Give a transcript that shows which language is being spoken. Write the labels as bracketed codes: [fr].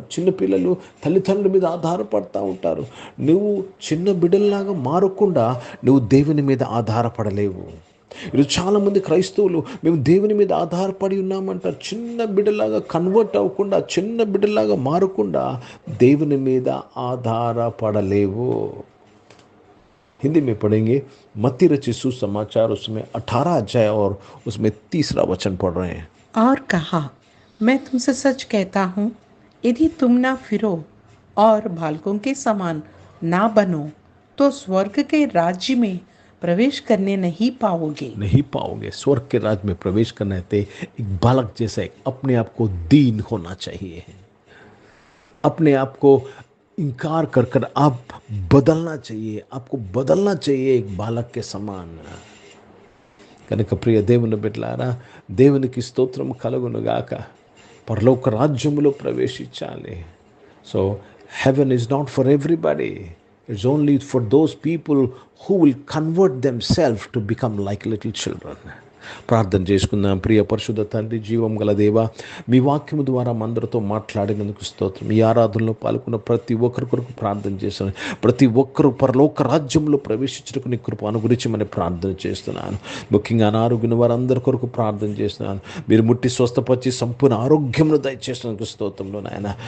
[te] చిన్నపిల్లలు తల్లిదండ్రుల మీద ఆధారపడతా ఉంటారు. నువ్వు చిన్న బిడ్డల్లాగా మారకుండా నువ్వు దేవుని మీద ఆధారపడలేవు. ఈరోజు చాలామంది క్రైస్తవులు మేము దేవుని మీద ఆధారపడి ఉన్నామంటారు. చిన్న బిడ్డలాగా కన్వర్ట్ అవ్వకుండా, చిన్న బిడ్డలాగా మారకుండా దేవుని మీద ఆధారపడలేవు. [hi] हिंदी में पढ़ेंगे। मत्ती रचित सुसमाचार उसमें 18 अध्याय और उसमें 3 वचन पढ़ रहे हैं। और कहा, मैं तुमसे सच कहता हूँ, यदि तुम ना फिरो और बालकों के समान ना बनो तो स्वर्ग के राज्य में प्रवेश करने नहीं पाओगे। स्वर्ग के राज्य में प्रवेश करना है एक बालक जैसा अपने आप को दीन होना चाहिए। अपने आप को इनकार कर आप बदलना चाहिए। आपको बदलना चाहिए एक बालक के समान। [te] కనుక ప్రియ దేవుని బిడ్డలారా, దేవునికి స్తోత్రం కలుగును గాక. పరలోక రాజ్యములో ప్రవేశించాలి. [en] So heaven is not for everybody. It's only for those people who will convert themselves to become like little children. [te] ప్రార్థన చేసుకుందాం. ప్రియ పరిశుద్ధ తండ్రి, జీవం గల దేవా, మీ వాక్యము ద్వారా అందరితో మాట్లాడినందుకు స్తోత్రం. ఈ ఆరాధనలో పాల్గొన్న ప్రతి ఒక్కరి కొరకు ప్రార్థన చేస్తున్నాను. ప్రతి ఒక్కరు పరలోక రాజ్యంలో ప్రవేశించడానికి నీ కృప అనుగ్రహించమని ప్రార్థన చేస్తున్నాను. ముఖ్యంగా అనారోగ్యం వారందరి కొరకు ప్రార్థన చేస్తున్నాను. మీరు ముట్టి స్వస్థపరిచి సంపూర్ణ ఆరోగ్యంలో దయచేసినందుకు స్తోత్రంలో నాయన.